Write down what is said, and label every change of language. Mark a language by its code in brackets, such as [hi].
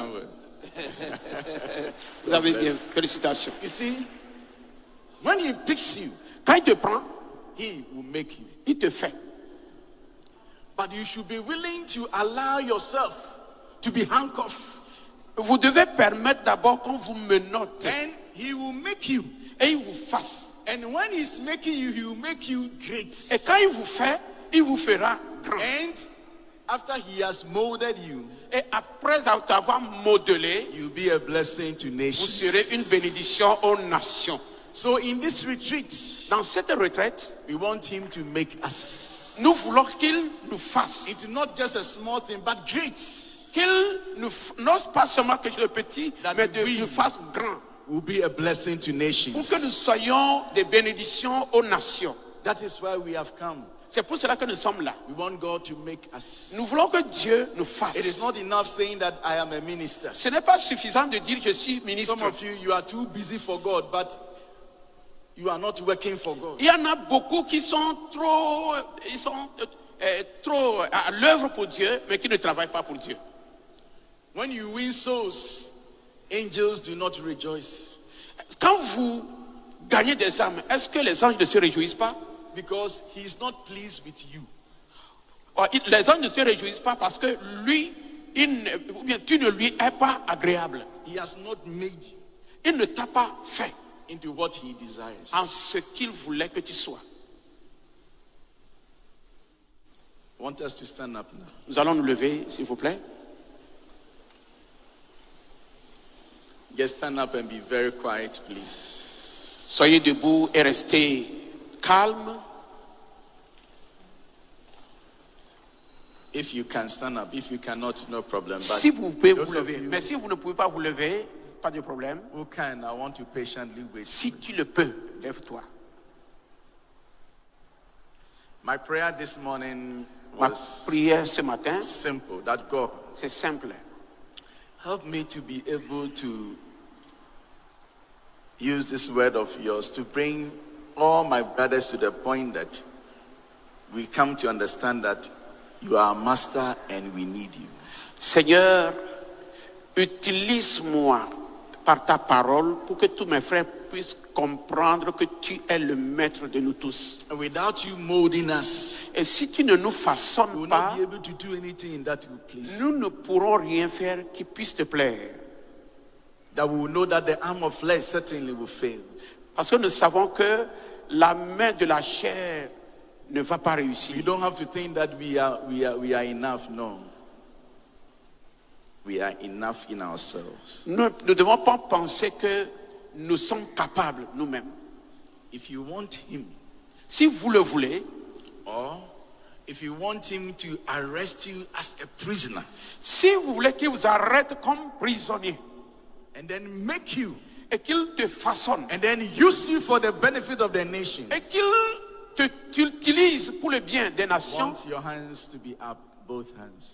[en] done well. [fr] Vous avez bien. [en] Bless. [fr] Félicitations. [en] You see, when he picks you, [fr] Quand il te prend, [en] he will make you. [fr] il te fait. [en] But you should be willing to allow yourself to be handcuffed. [fr] Vous devez permettre d'abord qu'on vous menotte [en] And he will make you. [fr] et il vous fasse. [en] And when he's making you, he will make you great. [fr] Et quand il vous fait, il vous fera grand. [en] And after he has molded you, [fr] Et après t'avoir modelé, [en] you'll be a blessing to [fr] vous [en] nations. [fr] serez une bénédiction aux nations. [en] So in this retreat, [fr] Dans cette retraite, [en] we want him to make us [fr] nous voulons qu'il nous fasse. [en] into not just a small thing, but great. [fr] Qu'il nous non pas seulement quelque chose de petit, [en] That [fr] mais de [en] we [fr] nous fasse grand. [en] Will be a blessing to [fr] Pour que nous [en] nations. [fr] soyons des bénédictions aux nations. [en] That is why we have come. [fr] C'est pour cela que nous sommes là. [en] We want God to make us. [fr] Nous voulons que Dieu nous [en] It is [fr] fasse. [en] not enough saying that I am a minister. [fr] Ce n'est pas suffisant de dire je suis ministre. [en] Some of you are too busy for God, but you are not working for God. [fr] Il y en a beaucoup qui sont trop à l'œuvre pour Dieu, mais qui ne travaillent pas pour Dieu. [en] When you win souls, angels do not rejoice [fr] Quand vous gagnez des âmes, est-ce que les anges ne se réjouissent pas? [en] because he is not pleased with you. [fr] Les anges ne se réjouissent pas parce que lui, ou bien tu ne lui es pas agréable. [en] He has not made you [fr] Il ne t'a pas fait [en] into what he desires. [fr] en ce qu'il voulait que tu sois. [en] I want us to stand up now. [fr] Nous allons nous lever, s'il vous plaît. [en] Just stand up and be very quiet, please. [fr] Soyez debout et restez calme. [en] If you can stand up, if you cannot, no problem. But [fr] Si vous pouvez [en] those [fr] vous [en] of [fr] lever, [en] you [fr] mais si vous ne pouvez pas vous lever, pas de problème. [en] who can, I want to patiently wait. [fr] Si tu le peux, lève-toi. [en] My prayer this morning [fr] Ma [en] was [fr] prière ce matin, [en] simple, that God [fr] c'est simple. [en] help me to be able to use this word of yours to bring all my brothers to the point that we come to understand that you are a master and we need you. [fr] Seigneur, utilise-moi par ta parole pour que tous mes frères puissent comprendre que tu es le maître de nous tous. [en] And without you molding us, [fr] Et si tu ne nous [en] we [fr] façonnes [en] will [fr] pas, [en] not be able to do anything in that place. [fr] nous ne pourrons rien faire qui puisse te plaire. [en] That we will know that the arm of flesh certainly will fail. [fr] Parce que nous savons que la main de la chair ne va pas réussir. [en] You don't have to think that we are enough. No. We are enough in ourselves. [fr] Nous ne devons pas penser que nous sommes capables nous-mêmes. [en] If you want him, [fr] Si vous le voulez, [en] or if you want him to arrest you as a prisoner [fr] si vous voulez qu'il vous arrête comme prisonnier [en] and then make you [fr] et qu'il te façonne [en] and then use you for the benefit of the nation, [fr] et qu'il t'utilise pour le bien des nations, [en] want your hands to be up, both hands.